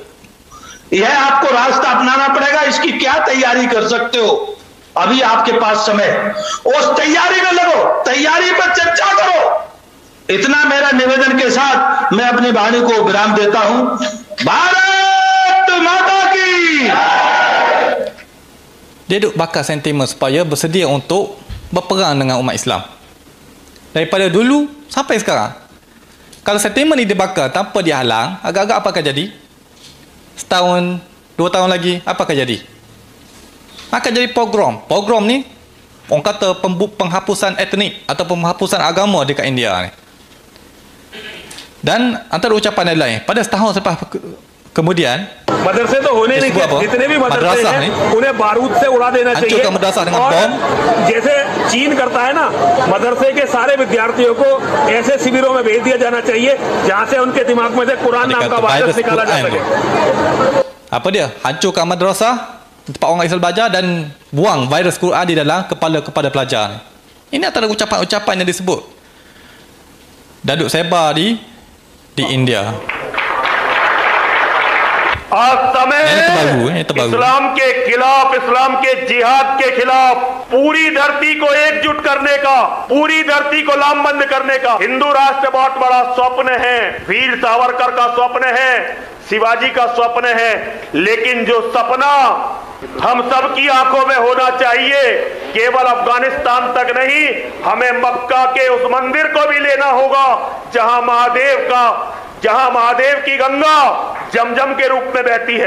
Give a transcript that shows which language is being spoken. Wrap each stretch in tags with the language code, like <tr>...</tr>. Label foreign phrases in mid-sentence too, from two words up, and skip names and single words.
<hi>यह आपको रास्ता अपनाना पड़ेगा। इसकी क्या तैयारी कर सकते हो, अभी आपके पास समय, उस तैयारी में लगो, तैयारी पर चर्चा करो। इतना मेरा निवेदन के साथ मैं अपनी वाणी को विराम देता हूं। भारत माता की।</hi> <ms>Dia duk bakar sentimen supaya bersedia untuk berperang dengan umat Islam. Daripada dulu sampai sekarang. Kalau sentimen ni dibakar tanpa dihalang, agak-agak apa akan jadi? Setahun, 2 tahun lagi, apa akan jadi? Akan jadi pogrom. Pogrom ni, orang kata penghapusan etnik atau penghapusan agama dekat India ni. Dan antara ucapan yang lain, pada setahun selepas kemudian,</ms> <hi>मदरसे तो होने नहीं चाहिए, जितने भी मदरसे हैं उन्हें बारूद से उड़ा देना चाहिए। और जैसे चीन करता है ना, मदरसे के सारे विद्यार्थियों को ऐसे शिविरों में भेज दिया जाना चाहिए जहां से उनके दिमाग में से कुरान नाम का वायरस निकाला जा सके।</hi> <ms>Apa dia? Hancurkan madrasah, tempat orang Islam belajar, dan buang virus Quran di dalam kepada pelajar. Ini antara ucapan-ucapan yang disebut. Dan duk sebar di India.</ms> <hi>आज समय इस्लाम के खिलाफ, इस्लाम के जिहाद के खिलाफ पूरी धरती को एकजुट करने का, पूरी धरती को लामबंद करने का हिंदू राष्ट्र बहुत बड़ा स्वप्न है। वीर सावरकर का स्वप्न है, शिवाजी का स्वप्न है, लेकिन जो सपना हम सबकी आंखों में होना चाहिए, केवल अफगानिस्तान तक नहीं, हमें मक्का के उस मंदिर को भी लेना होगा जहां महादेव की गंगा जमजम के रूप में बहती है।</hi>